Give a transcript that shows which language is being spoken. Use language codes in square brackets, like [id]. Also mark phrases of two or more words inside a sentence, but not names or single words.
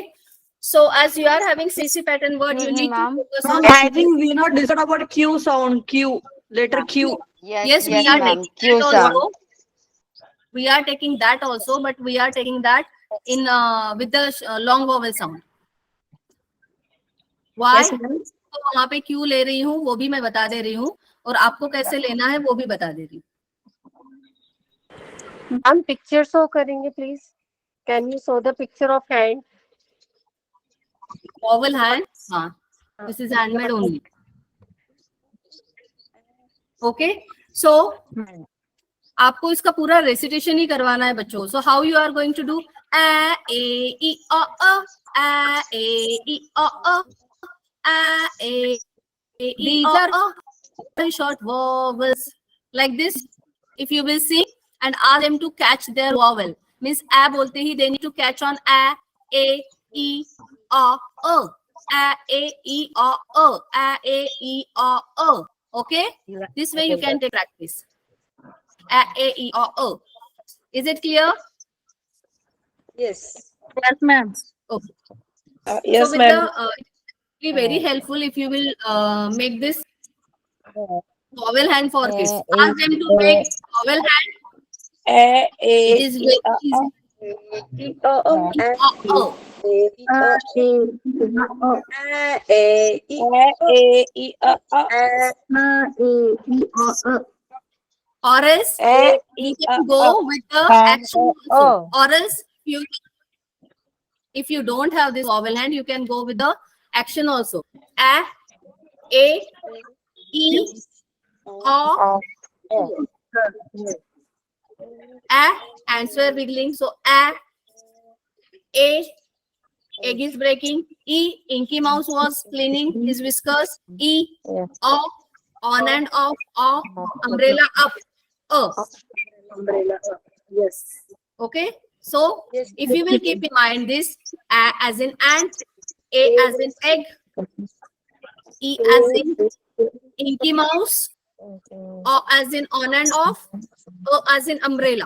[en] So as you are having CC pattern word, you need to focus on. I think we not discussed about Q sound. Q, letter Q. Yes, we are taking that also. We are taking that also, but we are taking that in with the long vowel sound. Why? Yes, ma'am. [hi] तो वहां पे क्यों ले रही हूँ वो भी मैं बता दे रही हूँ और आपको कैसे लेना है वो भी बता दे रही हूँ. हम [en] picture show [hi] करेंगे प्लीज. [en] can you show the picture of hand? Vowel hand. हाँ. This is handmade only. Okay. [hi] So आपको इसका पूरा रेसिटेशन ही करवाना है बच्चों. [en] So how you are going to do? A, e, o, a, e, o, a, e, these are very short vowels like this. If you will sing and ask them to catch their vowel, means a [hi] बोलते ही [en] they need to catch on a, e, o, a, e, o, a, e, o. Okay, this way you can take practice. A, e, o. Is it clear? Yes. Yes, ma'am. Okay. Yes, so with ma'am. the it will be very helpful if you will make this vowel hand for kids. Ask them to make vowel hand. A, It is e, very o, easy. e, o, E, o. e, e, o. Or else you can go with the action also. Or else if you don't have this vowel hand, you can go with the action also. A, e, o. A, and swear wiggling. So A, Egg is breaking. E. Inky Mouse was cleaning his whiskers. E. O. On and off. O. Umbrella up. Umbrella. Yes. Okay. So if you will keep in mind this, A as in ant, A as in egg, E as in Inky Mouse, O as in on and off, O as in umbrella.